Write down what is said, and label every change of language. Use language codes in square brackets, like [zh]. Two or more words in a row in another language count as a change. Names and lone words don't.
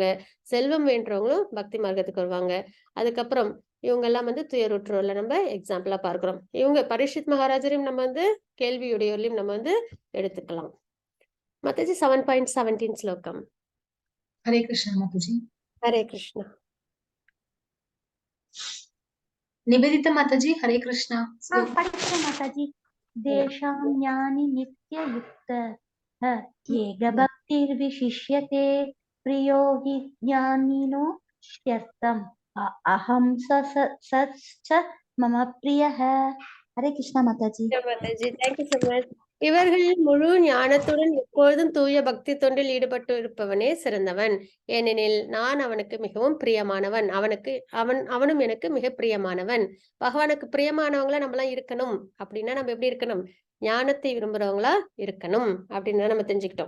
[ta] செல்வம் வேண்டவங்களும் பக்தி மார்க்கத்துக்கு வருவாங்க. அதுக்கப்புறம் இவங்க எல்லாம் வந்து துயருற்றோர்ல நம்ம எக்ஸாம்பிளா பார்க்கிறோம். இவங்க பரீட்சித் மகாராஜரையும் நம்ம வந்து கேள்வியுடையோர்லையும் நம்ம வந்து எடுத்துக்கலாம். மத்தஜி 7.17 ஸ்லோகம். ஹரே கிருஷ்ணா மாதாஜி. ஹரே கிருஷ்ணா. நிவேதிதா மாதாஜி ஹரே கிருஷ்ணா. हरे कृष्ण माता जी। [sa] देशां ज्ञानी नित्ययुक्तः येग भक्तिर्विशिष्यते प्रियो हि ज्ञानिनो ह्यर्थम् अहं सच मम प्रियः। [ta] हरे कृष्णा माता जी। மாதாஜி, [en] thank you so much. [ta] இவர்கள் முழு ஞானத்துடன் எப்பொழுதும் தூய பக்தி தொண்டில் ஈடுபட்டு இருப்பவனே சிறந்தவன். ஏனெனில் நான் அவனுக்கு மிகவும் பிரியமானவன். அவனும் எனக்கு மிக பிரியமானவன். பகவானுக்கு பிரியமானவங்களா நம்மளாம் இருக்கணும் அப்படின்னா நம்ம எப்படி இருக்கணும், ஞானத்தை விரும்புறவங்களா இருக்கணும் அப்படின்னு நம்ம தெரிஞ்சுக்கிட்டோம்.